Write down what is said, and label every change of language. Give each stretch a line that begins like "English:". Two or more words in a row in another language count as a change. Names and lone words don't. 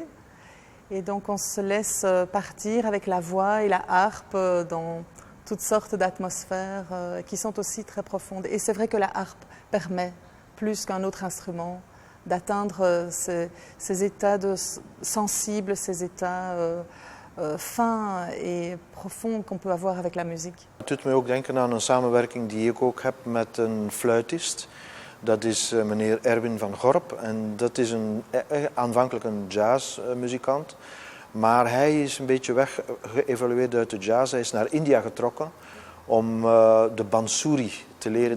French: Et donc on se laisse partir avec la voix et la harpe dans toutes sortes d'atmosphères qui sont aussi très profondes. Et c'est vrai que la harpe permet, plus qu'un autre instrument, d'atteindre ces états sensibles, ces états fins et profonds qu'on peut avoir avec la musique.
Dutch: Het doet me ook denken aan een samenwerking die ik ook heb met een fluitist. Dat is meneer Erwin van Gorp en dat is aanvankelijk een jazzmuzikant. Maar hij is een beetje weggeëvalueerd uit de jazz. Hij is naar India getrokken om de bansuri te leren.